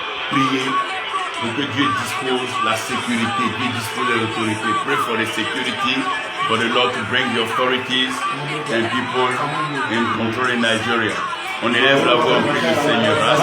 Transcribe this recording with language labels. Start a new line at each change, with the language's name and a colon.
French: Priez pour que Dieu dispose la sécurité, Dieu dispose de l'autorité.
English: Pray for the security, for the Lord to bring the authorities and people in control in Nigeria.
French: On élève la voix auprès du Seigneur.